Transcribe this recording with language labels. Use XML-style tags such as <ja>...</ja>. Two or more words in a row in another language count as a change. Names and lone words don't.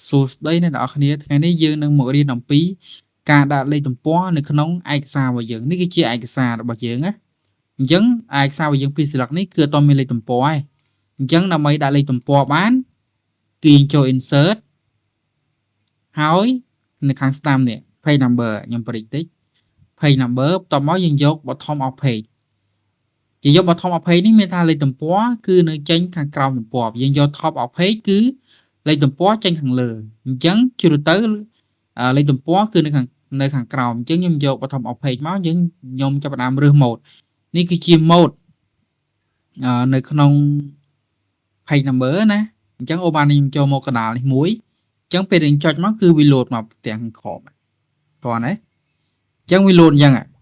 <km>សួស្តីអ្នកនរគ្នាថ្ងៃនេះយើងនឹងមករៀនអំពីការដាក់លេខទំព័រនៅក្នុងឯកសាររបស់យើងនេះគឺជាឯកសាររបស់យើងណាអញ្ចឹងឯកសាររបស់យើងពីរស្លឹកនេះគឺអត់មានលេខ ទំព័រទេអញ្ចឹងដើម្បីដាក់លេខទំព័របានគឺចូល insert ហើយនៅខាងស្ដាំនេះ</km> <en>page number</en> <km>ខ្ញុំប្រិចតិច</km> <en>page number</en> <km>បន្ទាប់មកយើង យក</km> <en>bottom of page</en> <km>ជាយក</km> <en>bottom of page</en> <km>នេះមានថាលេខទំព័រគឺនៅចេញខាងក្រោមទំព័រយើងយក</km> <en>top of page</en> <km>គឺលេខទំព័រចេញខាងលើអញ្ចឹងជ្រុលទៅលេខទំព័រគឺនៅខាងក្រោមអញ្ចឹងខ្ញុំយក</km> <en>bottom of page</en> <km>មកខ្ញុំចាប់ផ្ដើមរើស mode នេះគឺជា mode នៅក្នុង</km> <en>page number</en> <km>ណាអញ្ចឹងអូបានខ្ញុំចូលមកកណ្ដាលនេះមួយអញ្ចឹងពេលយើងចុចមកគឺវា load មកទាំងខាងក្រោមតោះណាអញ្ចឹងវា load អញ្ចឹង</km>